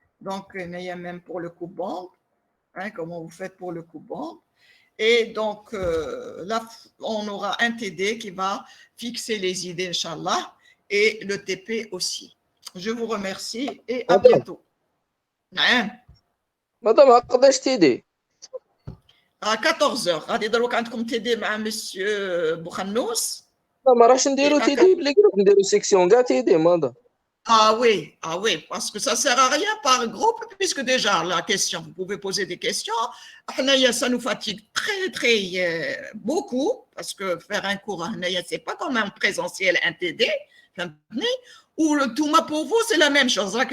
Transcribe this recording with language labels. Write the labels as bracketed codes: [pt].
[fr] Donc, il y a même pour le coupe-bande. Comment vous faites pour le coupe-bande. Et donc, là, on aura un TD qui va fixer les idées, Inch'Allah, et le TP aussi. Je vous remercie et à bientôt. [ar] Madame, قداش تيدي؟ À 14h, غادي دروك عندكم TD مع monsieur Boukhannous. لا ما راحش نديرو تيدي بلي جروب نديرو سيكسيون كاع تيدي ماذا؟ [fr] Ah oui, parce que ça ne sert à rien par groupe, puisque déjà, la question, vous pouvez poser des questions. Ça nous fatigue très, très beaucoup, parce que faire un cours, ce n'est pas comme un présentiel, un TD, ou le tout pour vous, c'est la même chose.